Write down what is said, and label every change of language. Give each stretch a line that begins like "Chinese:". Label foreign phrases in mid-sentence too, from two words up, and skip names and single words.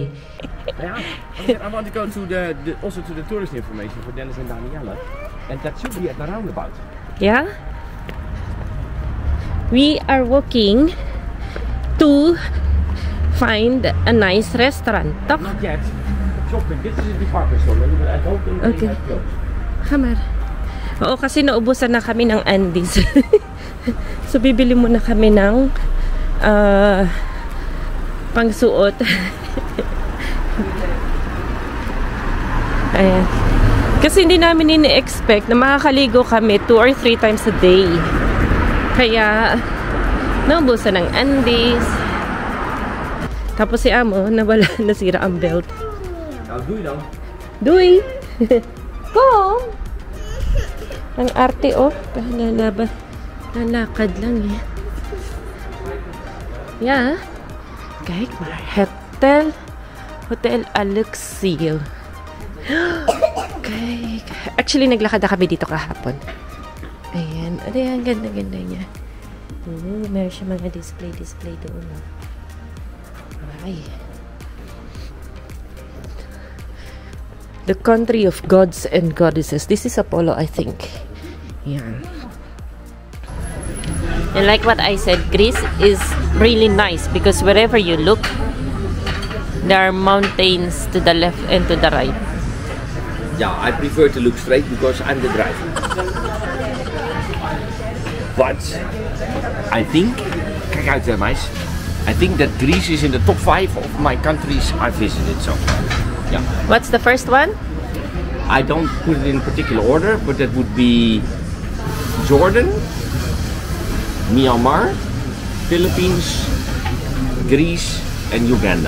English: I want to go to also to the tourist information for Dennis and Daniela. And that should be at the roundabout. Yeah? We are walking to find a nice restaurant. Not yet. Shopping. This is a department store. I don't think okay. Hamar.
Filipino: Oo, kasi naubusan na kami ng undies. So, bibili muna kami ng pangsuot. Ayan. Kasi hindi namin ini-expect na makakaligo kami
English: 2 or 3 times a day.
Filipino: Kaya, naubusan ng undies. Tapos si Amo, nawala, nasira ang belt.
Dutch: Doei dan. Doei!
Filipino: Go! Ang arte, oh. Lalakad lang,
English: eh. Yeah.
Dutch: Kijk maar. Hotel Alexio.
English: Okay.
Filipino: Actually, naglakad na kami dito kahapon. Ayan. Ayan, ganda-ganda niya. Meron siya mga display doon. Ay.
English: The country of gods and goddesses. This is Apollo, I think. Ayan. And like what I said, Greece is really nice because wherever you look, there are mountains to the left and to the right. Yeah, I prefer to look straight because I'm the driver. But I think,
Dutch: kijk uit meis.
English: I think that Greece is in the top 5 of my countries I visited. So, yeah. What's the first one? I don't put it in particular order, but that would be Jordan, Myanmar, Philippines, Greece, and Uganda.